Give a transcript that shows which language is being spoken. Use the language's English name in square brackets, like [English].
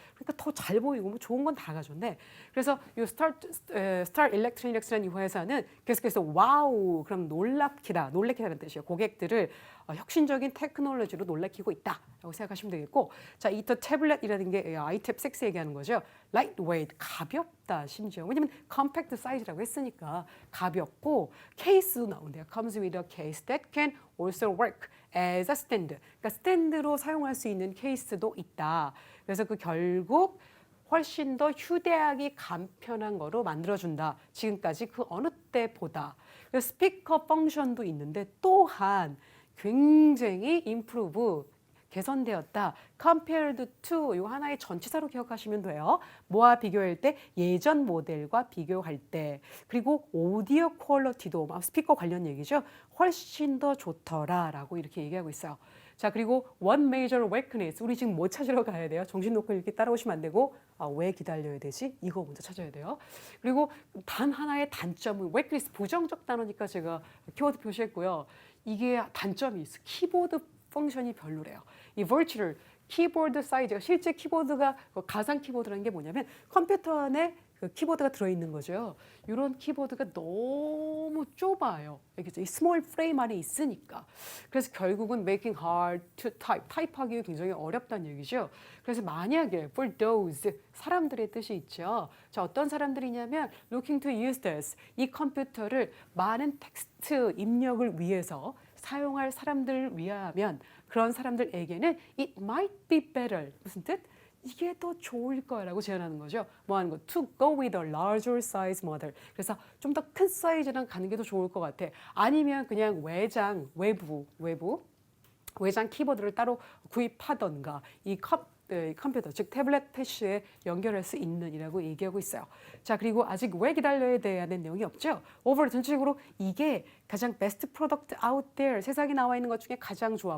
[Korean] 그러니까 더 잘 보이고 뭐 좋은 건 다 가졌네. 그래서 이 Star Electronics라는 이 회사는 계속해서 와우, 그럼 놀래키다는 뜻이에요. 고객들을 혁신적인 테크놀로지로 놀래키고 있다라고 생각하시면 되겠고 자, 이 태블릿이라는 게 iTab 6 얘기하는 거죠. lightweight, 가볍다 심지어. 왜냐면 compact size라고 했으니까 가볍고 케이스도 나온대요. [English] comes with a case that can also work as a stand. [Korean] 그러니까 스탠드로 사용할 수 있는 케이스도 있다. 그래서 그 결국 훨씬 더 휴대하기 간편한 거로 만들어준다. 지금까지 그 어느 때보다. 그래서 스피커 펑션도 있는데 또한 굉장히 improve, 개선되었다. [English] compared to [Korean] 이거 하나의 전치사로 기억하시면 돼요. 뭐와 비교할 때? 예전 모델과 비교할 때. 그리고 오디오 퀄리티도 스피커 관련 얘기죠. 훨씬 더 좋더라라고 이렇게 얘기하고 있어요. [English] 자, 그리고 one major weakness. [Korean] 우리 지금 뭐 찾으러 가야 돼요? 정신 놓고 이렇게 따라오시면 안 되고 왜 기다려야 되지? 이거 먼저 찾아야 돼요. 그리고 단 하나의 단점은 weakness, 부정적 단어니까 제가 키워드 표시했고요. 이게 단점이 있어. 키보드 펑션이 별로래요. 이 virtual 키보드 사이즈가 실제 키보드가 가상 키보드라는 게 뭐냐면 컴퓨터 안에 그 키보드가 들어있는 거죠. 이런 키보드가 너무 좁아요. 알겠죠? 이 스몰 프레임 안에 있으니까. 그래서 결국은 [English] making hard to type, [Korean] 타입하기 굉장히 어렵다는 얘기죠. 그래서 만약에 [English] for those, [Korean] 사람들의 뜻이 있죠. 자, 어떤 사람들이냐면 [English] looking to use this, [Korean] 이 컴퓨터를 많은 텍스트 입력을 위해서 사용할 사람들을 위하면 그런 사람들에게는 [English] it might be better. [Korean] 무슨 뜻? 이게 더 좋을 거라고 제안하는 거죠. 뭐 하는 거? [English] To go with a larger size model. [Korean] 그래서 좀 더 큰 사이즈랑 가는 게 더 좋을 것 같아. 아니면 그냥 외부 외장 키보드를 따로 구입하던가 이 컴퓨터 즉 태블릿 PC에 연결할 수 있는이라고 얘기하고 있어요. 자, 그리고 아직 왜 기다려야 되는 내용이 없죠. 오버all 전체적으로 이게 가장 베스트 프로덕트 [English] out there [Korean] 세상에 나와 있는 것 중에 가장 좋아.